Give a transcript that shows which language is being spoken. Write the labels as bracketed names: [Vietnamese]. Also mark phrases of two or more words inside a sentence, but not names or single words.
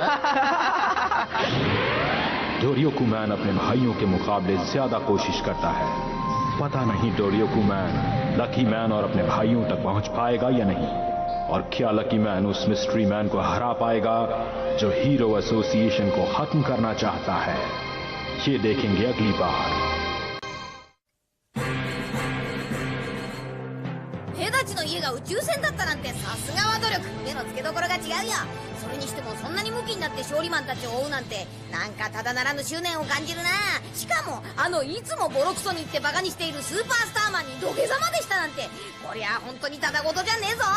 [Hindi] डोरियोको मैन अपने भाइयों के मुकाबले ज्यादा कोशिश करता है। पता नहीं डोरियोको मैन लकी मैन और अपने भाइयों तक पहुंच पाएगा या नहीं, और क्या लकी मैन उस [English] mystery man [Hindi] को हरा पाएगा जो हीरो एसोसिएशन को खत्म करना चाहता है। ये देखेंगे अगली बार। [Japanese] 兵たちの家が宇宙船だったなんてさすがは努力。目の付けどころが違うよ。それにしてもそんなにムキになって勝利マンたちを追うなんて、なんかただならぬ執念を感じるな。しかもいつもボロクソに言ってバカにしているスーパースターマンに土下座までしたなんて、こりゃ本当にただごとじゃねえぞ。